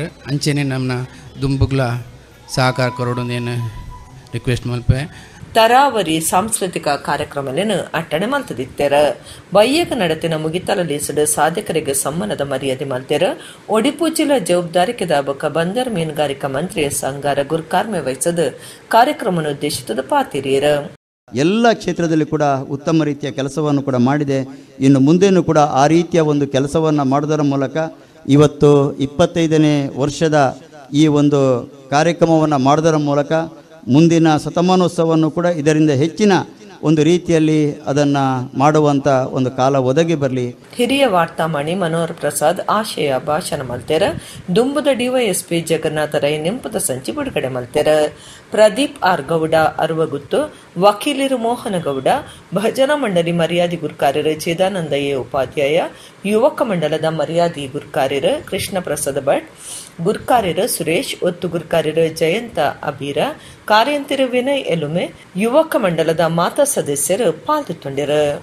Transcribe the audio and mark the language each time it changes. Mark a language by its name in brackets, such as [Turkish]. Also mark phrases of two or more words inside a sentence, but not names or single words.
[Tulu] ಅಂಚನೆ ನಮ್ಮ ದುಂಬುಗ್ಲ ಸಹಕಾರ ಕೊರೋಡೊಂದೇನು ರಿಕ್ವೆಸ್ಟ್ ಮಲ್ಪೆ. ತರಾವರಿ ಸಾಂಸ್ಕೃತಿಕ ಕಾರ್ಯಕ್ರಮಗಳನ್ನು ಅಟ್ಟಣೆ ಮಲ್ತದಿತ್ತೆರ. ಬಯ್ಯಕ ನಡತಿನ ಮುಗಿತಲಲಿಸಡು ಸಾಧಕರಿಗೆ ಸಮ್ಮಾನದ ಮರ್ಯಾದೆ ಮಲ್ತೆರ. ಒಡಿಪು ಜಿಲ್ಲಾ ಜವಾಬ್ದಾರಿಕೆದ ಬೊಕ್ಕ ಬಂದರ್ ಮೀನುಗಾರಿಕಾ ಮಂತ್ರಿ ಸಂಗಾರ ಗುರುಕಾರ್ಮೆ ವಹಿಸದು ಕಾರ್ಯಕ್ರಮವನ್ನು ಉದ್ದೇಶಿತದ ಪಾತಿರಿಯರ. [Kannada] ಎಲ್ಲ ಕ್ಷೇತ್ರದಲ್ಲಿ ಕೂಡ ಉತ್ತಮ ರೀತಿಯ ಕೆಲಸವನ್ನು ಕೂಡ ಮಾಡಿದೆ. ಇನ್ನು ಮುಂದೇನೂ ಕೂಡ ಆ ರೀತಿಯ ಒಂದು ಕೆಲಸವನ್ನು ಮಾಡೋದರ ಮೂಲಕ ಇವತ್ತು 25ನೇ ವರ್ಷದ ಈ ಒಂದು ಕಾರ್ಯಕ್ರಮವನ್ನು ಮಾಡೋದರ ಮೂಲಕ ಮುಂದಿನ ಶತಮಾನೋತ್ಸವವನ್ನು ಕೂಡ ಇದರಿಂದ ಹೆಚ್ಚಿನ ಒಂದು ರೀತಿಯಲ್ಲಿ ಅದನ್ನು ಮಾಡುವಂಥ ಒಂದು ಕಾಲ ಒದಗಿ ಬರಲಿ. [Tulu] ಹಿರಿಯ ವಾರ್ತಾಮಣಿ ಮನೋಹರ್ ಪ್ರಸಾದ್ ಆಶಯ ಭಾಷಣ ಮಲ್ತೆರ. ದುಂಬುದ DYSP ಜಗನ್ನಾಥ ರೈ ನೆಂಪದ ಸಂಚಿ ಬಿಡುಗಡೆ ಮಲ್ತೆರ. ಪ್ರದೀಪ್ ಆರ್ ಗೌಡ ಅರುವಗುತ್ತು, ವಕೀಲರು ಮೋಹನ ಗೌಡ, ಭಜನಾ ಮಂಡಳಿ ಮರ್ಯಾದಿ ಗುರುಕಾರ್ಯರು ಚಿದಾನಂದಯ್ಯ ಉಪಾಧ್ಯಾಯ, ಯುವಕ ಮಂಡಲದ ಮರ್ಯಾದಿ ಗುರುಕಾರ್ಯರು ಕೃಷ್ಣ ಪ್ರಸಾದ್ ಭಟ್, ಗುರುಕಾರ್ಯರು ಸುರೇಶ್, ಒತ್ತು ಗುರುಕಾರ್ಯರು ಜಯಂತ ಅಬೀರ, ಕಾರ್ಯಂತಿರು ವಿನಯ್ ಎಲುಮೆ, ಯುವಕ ಮಂಡಲದ ಮಾತಾ ಸದಸ್ಯರು ಪಾಲ್ಗೊಂಡಿರು.